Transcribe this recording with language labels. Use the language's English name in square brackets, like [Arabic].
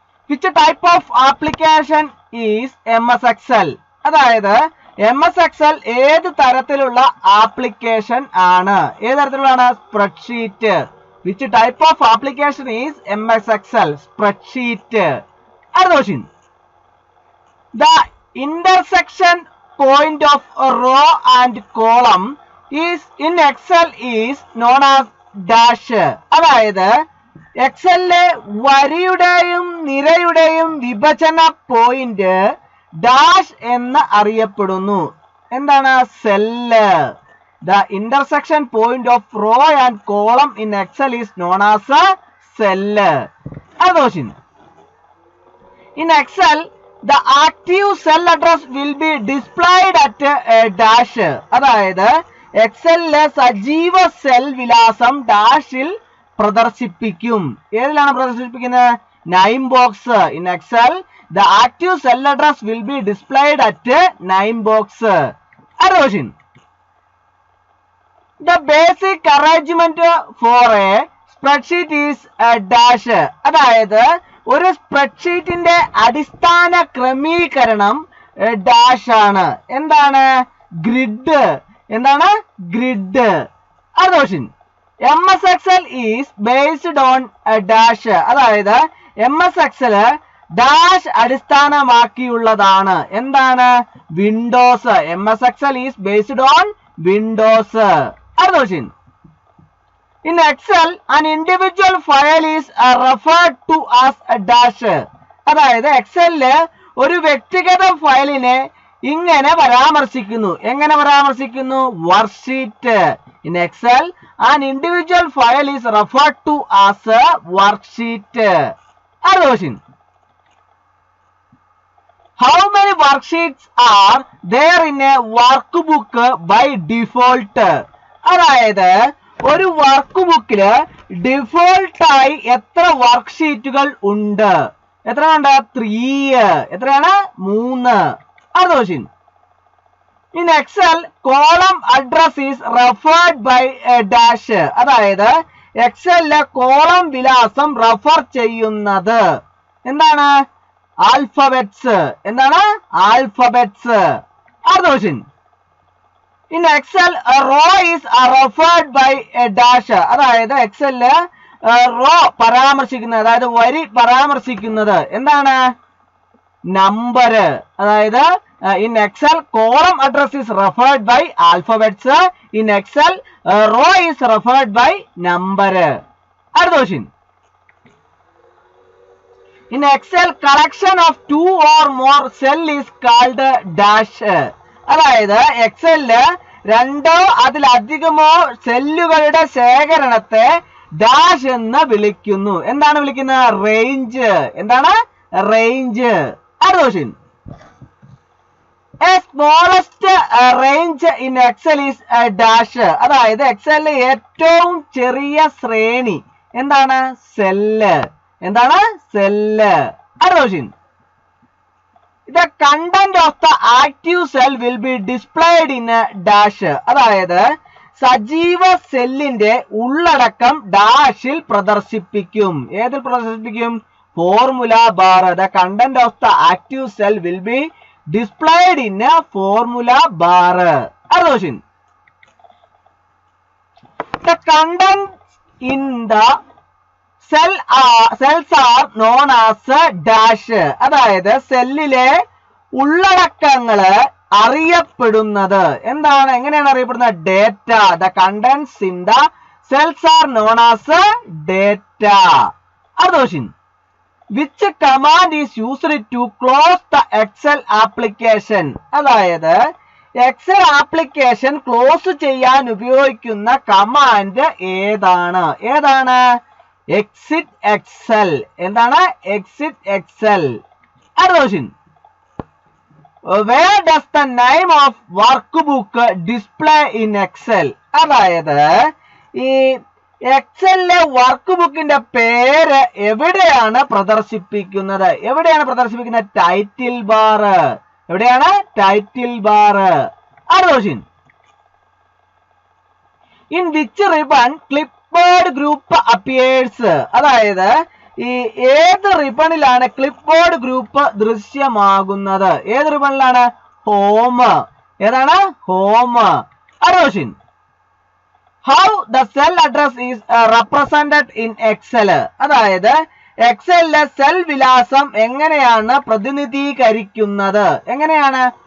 [English] Which type of application is MS Excel? [Malayalam] അതായത് MS Excel ഏത് തരത്തിലുള്ള ആപ്ലിക്കേഷൻ ആണ്? ഏത് തരത്തിലുള്ളതാണ്? [English] Spreadsheet. Which type of application is MS Excel? [Malayalam] Spreadsheet. അടുത്ത question. [English] The intersection point of a row and column is in Excel is known as dash. [Malayalam] അതായത് എക്സലിലെ വരിയുടെയും നിരയുടെയും വിഭജന point dash എന്ന് അറിയപ്പെടുന്നു. എന്താണ്? Cell. [English] The intersection point of row and column in Excel is known as a cell. [Malayalam] അടുത്ത question. [English] In Excel the active cell address will be displayed at a dash. [Malayalam] അതായത് എക്സലിലെ സജീവ cell വിലാസം ഡാഷിൽ പ്രദർശിപ്പിക്കും. ഏതിലാണ് പ്രദർശിപ്പിക്കുന്നത്? [English] Name box. In Excel the active cell address will be displayed at name box. [Malayalam] അടുത്ത question. [English] The basic arrangement for a spreadsheet is dash. [Malayalam] അതായത് ഒരു സ്പ്രെഡ്ഷീറ്റിന്റെ അടിസ്ഥാന ക്രമീകരണം ഡാഷ് ആണ്. എന്താണ്? ഗ്രിഡ്. എന്താണ്? ഗ്രിഡ്. അടുത്ത question. [English] MS Excel is based on dash. [Malayalam] അതായത് MS Excel ഡാഷ് അടിസ്ഥാനമാക്കിയുള്ളതാണ്. എന്താണ്? [English] Windows. MS Excel is based on Windows. [Malayalam] അടുത്ത question. [English] In Excel, an individual file is referred to as a dash. [Malayalam] അതായത് എക്സലില് ഒരു വ്യക്തിഗത ഫയലിനെ ഇങ്ങനെ പരാമർശിക്കുന്നു. എങ്ങനെ പരാമർശിക്കുന്നു? Worksheet. [English] In Excel, an individual file is referred to as a worksheet. [Malayalam] അടുത്ത question. [English] How many worksheets are there in a workbook by default? [Malayalam] അതായത് ഒരു വർക്ക് ബുക്കില് ഡിഫോൾട്ടായി എത്ര വർക്ക്ഷീറ്റുകൾ ഉണ്ട്? എത്രയുണ്ട്? 3. എത്രയാണ്? 3. അടുത്ത question. [English] In Excel column address is referred by dash. [Malayalam] അതായത് എക്സലിലെ കോളം വിലാസം റെഫർ ചെയ്യുന്നത് എന്താണ്? ആൽഫബറ്റ്സ്. എന്താണ്? ആൽഫബറ്റ്സ്. അടുത്ത question. [English] In Excel, a row is referred by a dash. [Malayalam] അതായത് എക്സലില് റോ പരാമർശിക്കുന്നത്, അതായത് വരി പരാമർശിക്കുന്നത് എന്താണ്? നമ്പർ. അതായത് [English] in Excel column address is referred by alphabets. In Excel row is referred by number. [Malayalam] അടുത്ത question. [English] In Excel collection of 2 or more cell is called dash. [Malayalam] അതായത് എക്സലില് 2 അതിലധികമോ സെല്ലുകളുടെ ശേഖരണത്തെ ഡാഷ് എന്ന് വിളിക്കുന്നു. എന്താണ് വിളിക്കുന്നത്? റേഞ്ച്. എന്താണ്? റേഞ്ച്. അടുത്ത question. [English] A smallest range in Excel is dash. [Malayalam] അതായത് എക്സലിലെ ഏറ്റവും ചെറിയ ശ്രേണി എന്താണ്? സെല്ല്. എന്താണ്? സെല്ല്. അടുത്ത question. [English] The content of the active cell will be displayed in a dash. [Malayalam] അതായത് സജീവ സെല്ലിന്റെ ഉള്ളടക്കം ഡാഷിൽ പ്രദർശിപ്പിക്കും. ഏതിൽ പ്രദർശിപ്പിക്കും? [English] Formula bar. The content of the active cell will be displayed in a formula bar. [Malayalam] അടുത്ത question. [English] The content in the cells are known as dash. [Malayalam] അതായത് സെല്ലിലെ ഉള്ളടക്കങ്ങള് അറിയപ്പെടുന്നത് എന്താണ്? എങ്ങനെയാണ് അറിയപ്പെടുന്നത്? Data. [English] The contents in the cells are known as data. [Malayalam] അടുത്ത question. [English] Which command is used to close the Excel application? [Malayalam] അതായത് Excel application close ചെയ്യാൻ ഉപയോഗിക്കുന്ന കമാൻഡ് ഏതാണ്? ഏതാണ്? Exit Excel. എന്താണ്? Exit Excel. അടുത്ത question. [English] Where does the name of workbook display in Excel? [Malayalam] അതായത് ഈ എക്സലിലെ വർക്ക് ബുക്കിന്റെ പേര് എവിടെയാണ് പ്രദർശിപ്പിക്കുന്നത്? എവിടെയാണ് പ്രദർശിപ്പിക്കുന്നത്? Title bar. എവിടെയാണ്? Title bar. അടുത്ത question. [English] In which ribbon clipboard group appears? [Malayalam] അതായത് ഈ ഏത് റിബണിലാണ് ക്ലിപ്പ് ബോർഡ് ഗ്രൂപ്പ് ദൃശ്യമാകുന്നത്? ഏത് റിബണിലാണ്? ഹോം. ഏതാണ്? Home. [English] അരോഷിൻ, how the cell address is represented in Excel? [Malayalam] അതായത് എക്സലിലെ സെൽ വിലാസം എങ്ങനെയാണ് പ്രതിനിധീകരിക്കുന്നത്? എങ്ങനെയാണ്?